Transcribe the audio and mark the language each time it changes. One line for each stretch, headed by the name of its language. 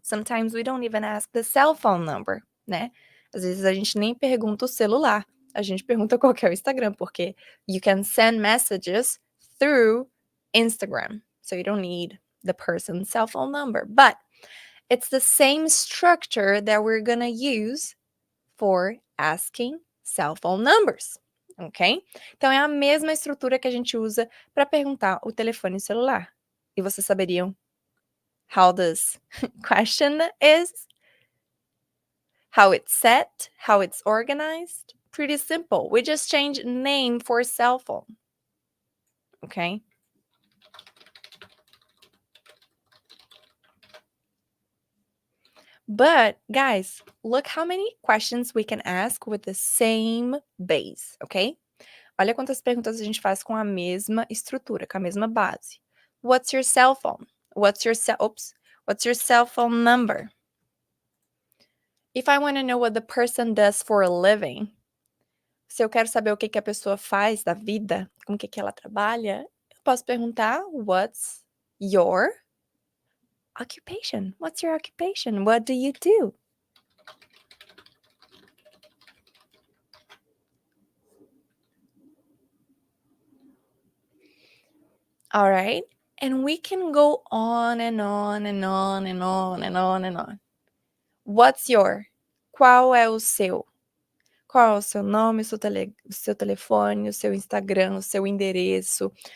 English: Sometimes we don't even ask the cell phone number, né?
Portuguese: Às vezes a gente nem pergunta o celular. A gente pergunta qual que é o Instagram, porque
English: you can send messages through Instagram. So you don't need the person's cell phone number. But It's the same structure that we're gonna use for asking cell phone numbers, ok?
Portuguese: Então, é a mesma estrutura que a gente usa para perguntar o telefone celular. E vocês saberiam
English: how this question is? How it's set? How it's organized? Pretty simple. We just change name for cell phone, ok? But guys, look how many questions we can ask with the same base, ok?
Portuguese: Olha quantas perguntas a gente faz com a mesma estrutura, com a mesma base.
English: What's your cell phone? What's your cell phone number? If I want to know what the person does for a living,
Portuguese: se eu quero saber o que a pessoa faz da vida, com o que ela trabalha, eu posso perguntar,
English: what's your occupation? What's your occupation? What do you do? All right? And we can go on and on and on and on and on and on. What's your?
Portuguese: Qual é o seu? Qual é o seu nome, o seu telefone, o seu Instagram, o seu endereço?